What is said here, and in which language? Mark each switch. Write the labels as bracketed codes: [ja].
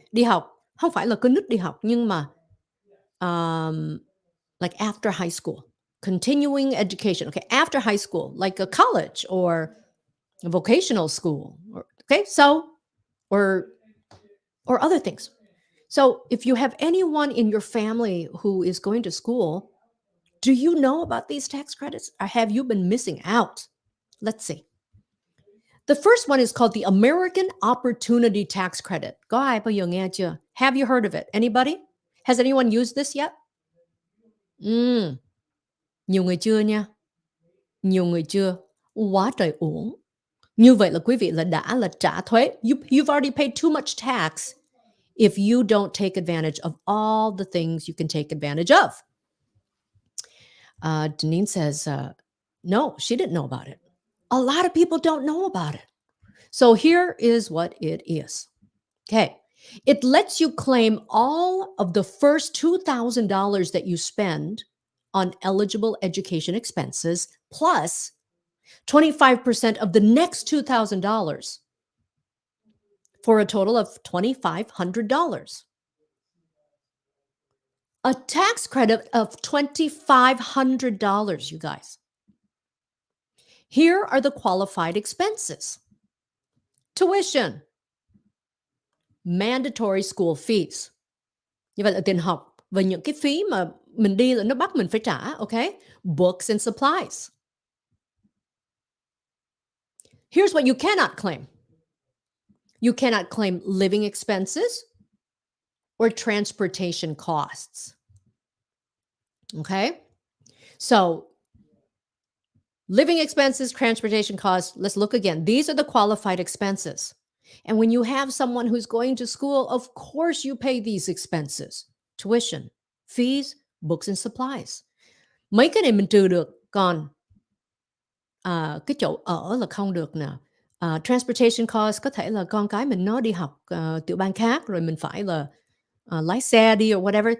[vi] Đi học, không phải là con nít đi học, nhưng mà [en] like after high school, continuing education, okay? After high school, like a college or a vocational school, or, okay? So, or other things. So if you have anyone in your family who is going to school, do you know about these tax credits or have you been missing out? Let's see. The first one is called the American Opportunity Tax Credit. [vi] Có ai bao giờ nghe chưa? [en] Have you heard of it? Anybody? Has anyone used this yet? [vi] Ừm, nhiều người chưa nha, nhiều người chưa. Quá trời uổng. Như vậy là quý vị đã trả thuế. [en] You've already paid too much tax if you don't take advantage of all the things you can take advantage of. Deneen says, no, she didn't know about it. A lot of people don't know about it. So here is what it is. Okay. It lets you claim all of the first $2,000 that you spend on eligible education expenses plus 25% of the next $2,000 for a total of $2,500. A tax credit of $2,500, you guys. Here are the qualified expenses: tuition, mandatory school fees. [vi] Như vậy là tiền học và những cái phí mà mình đi là nó bắt mình phải trả, okay? [en] Books and supplies. Here's what you cannot claim. You cannot claim living expenses or transportation costs. Okay? So, living expenses, transportation costs, let's look again. These are the qualified expenses. And when you have someone who's going to school, of course you pay these expenses: tuition, fees, books and supplies. [vi] Mấy cái này mình trừ được, còn cái chỗ ở là không được nè. Transportation cost có thể là con cái mình nó đi học tiểu bang khác rồi mình phải là lái xe đi or whatever.